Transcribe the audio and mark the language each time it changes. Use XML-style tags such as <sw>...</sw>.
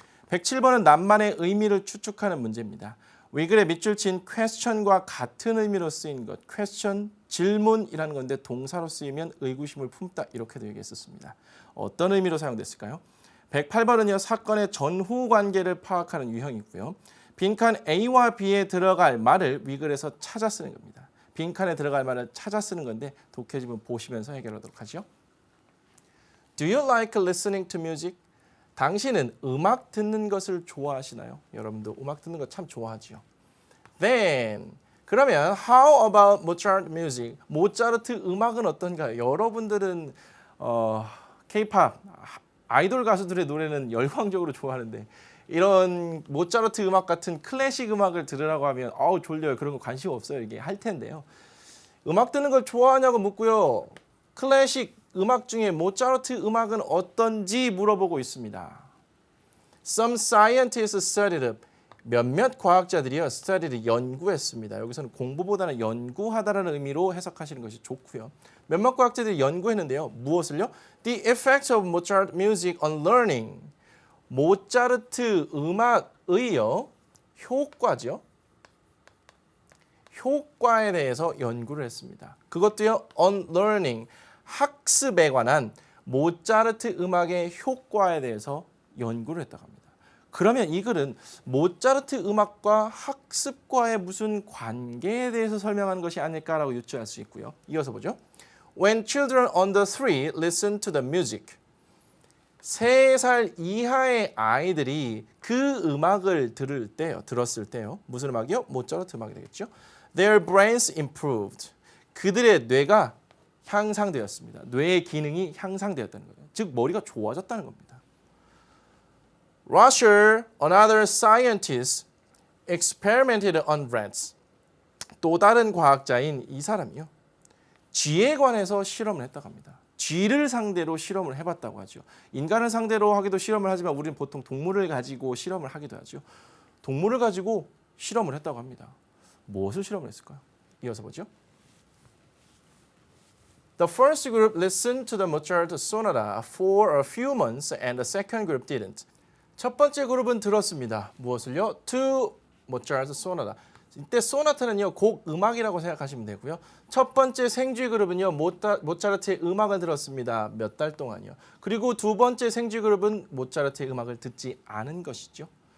<ko>107번은 낭만의 의미를 추측하는 문제입니다. 위글의 밑줄 친 question과 같은 의미로 쓰인 것, question, 질문이라는 건데 동사로 쓰이면 의구심을 품다 이렇게도 얘기했었습니다. 어떤 의미로 사용됐을까요? 108번은요. 사건의 전후 관계를 파악하는 유형이고요. 빈칸 A와 B에 들어갈 말을 위글에서 찾아 쓰는 겁니다. 빈칸에 들어갈 말을 찾아 쓰는 건데 독해 지문 보시면서 해결하도록 하죠.</ko> <en>Do you like listening to music?</en> <ko>당신은 음악 듣는 것을 좋아하시나요? 여러분도 음악 듣는 거 참 좋아하지요.</ko> <en>Then</en> <ko>그러면</ko> <en>how about Mozart music?</en> <ko>모차르트 음악은 어떤가요? 여러분들은 K-pop 아이돌 가수들의 노래는 열광적으로 좋아하는데 이런 모차르트 음악 같은 클래식 음악을 들으라고 하면 졸려요. 그런 거 관심 없어요. 이게 할 텐데요. 음악 듣는 걸 좋아하냐고 묻고요. 클래식 음악 중에 모차르트 음악은 어떤지 물어보고 있습니다.</ko> <en>Some scientists studied it.</en> <ko>몇몇 과학자들이요. studied 연구했습니다. 여기서는 공부보다는 연구하다라는 의미로 해석하시는 것이 좋고요. 몇몇 과학자들이 연구했는데요. 무엇을요?</ko> <en>The effects of Mozart music on learning.</en> <ko>모차르트 음악의요. 효과죠. 효과에 대해서 연구를 했습니다. 그것도요.</ko> <en>on learning.</en> <ko>학습에 관한 모차르트 음악의 효과에 대해서 연구를 했다고 합니다. 그러면 이 글은 모차르트 음악과 학습과의 무슨 관계에 대해서 설명하는 것이 아닐까라고 유추할 수 있고요. 이어서 보죠.</ko> <en>When children under 3 listen to the music.</en> <ko>3살 이하의 아이들이 그 음악을 들었을 때요. 무슨 음악이요? 모차르트 음악이 되겠죠.</ko> <en>Their brains improved.</en> <ko>그들의 뇌가 향상되었습니다. 뇌의 기능이 향상되었다는 거예요. 즉 머리가 좋아졌다는 겁니다.</ko> <en>Rusher, another scientist, experimented on rats.</en> <ko>또 다른 과학자인 이 사람이요. 쥐에 관해서 실험을 했다고 합니다. 쥐를 상대로 실험을 해봤다고 하죠. 인간을 상대로 하기도 실험을 하지만 우리는 보통 동물을 가지고 실험을 하기도 하죠. 동물을 가지고 실험을 했다고 합니다. 무엇을 실험을 했을까요? 이어서 보죠.</ko> <en>The first group listened to the Mozart sonata for a few months and the second group didn't.</en> <ko>첫 번째 그룹은 들었습니다. 무엇을요?</ko> <en>To Mozart sonata.</en> <ko>이때 소나타는요. 곡 음악이라고 생각하시면 되고요. 첫 번째 생쥐 그룹은요. 모차르트의 음악을 들었습니다. 몇 달 동안요. 그리고 두 번째 생쥐 그룹은 모차르트의 음악을 듣지 않은 것이죠.</ko>